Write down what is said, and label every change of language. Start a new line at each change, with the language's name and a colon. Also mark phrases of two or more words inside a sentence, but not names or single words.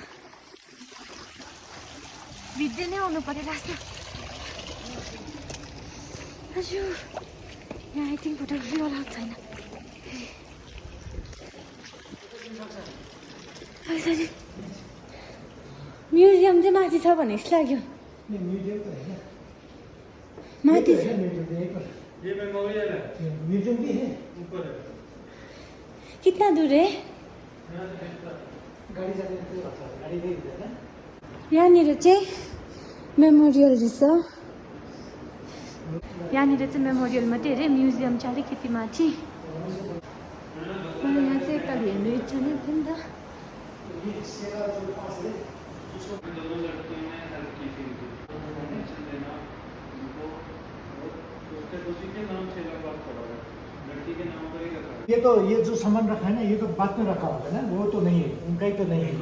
Nepali: भिज्दै नै आउनु पर्यो लास्टमा हजुर यहाँ
English: I think photography allowed
Nepali: छैन म्युजियम चाहिँ माथि छ भने जस्तो लाग्यो माथि छ
Hindi: कितना दूर है
Nepali: यहाँनिर चाहिँ मेमोरियल रहेछ यहाँनिर चाहिँ मेमोरियल मात्रै अरे म्युजियम चाहिँ अलिकति माथि मलाई यहाँ चाहिँ एकताल हेर्नु इच्छा नै थियो नि त
Hindi: ये जो सामान रखा है ना ये तो बाद में रखा होगा ना वो तो नहीं है उनका ही तो नहीं है